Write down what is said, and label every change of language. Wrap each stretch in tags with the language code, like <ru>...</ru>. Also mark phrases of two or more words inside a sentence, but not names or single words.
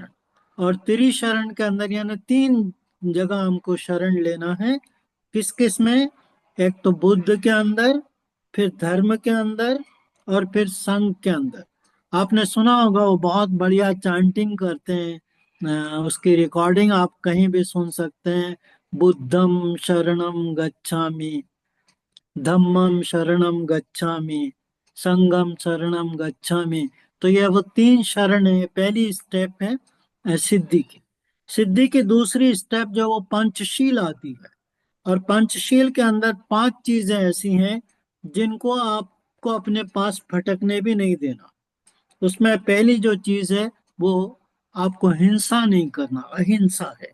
<hi>और त्रिशरण के अंदर यानी 3 जगह हमको शरण लेना है। किस किस में? एक तो बुद्ध के अंदर, फिर धर्म के अंदर, और फिर संघ के अंदर। आपने सुना होगा वो बहुत बढ़िया चांटिंग करते हैं, उसकी रिकॉर्डिंग आप कहीं भी सुन सकते हैं।</hi> <pi>बुद्धम शरणम गच्छामि, धम्मम शरणम गच्छामि, संगम शरणम गच्छामि।</pi> <hi>तो ये वो 3 शरण है, पहली स्टेप है सिद्धि की। सिद्धि की दूसरी स्टेप जो वो पंचशील आती है, और पंचशील के अंदर 5 चीजें ऐसी हैं जिनको आपको अपने पास फटकने भी नहीं देना। उसमें पहली जो चीज है वो आपको हिंसा नहीं करना, अहिंसा है।</hi>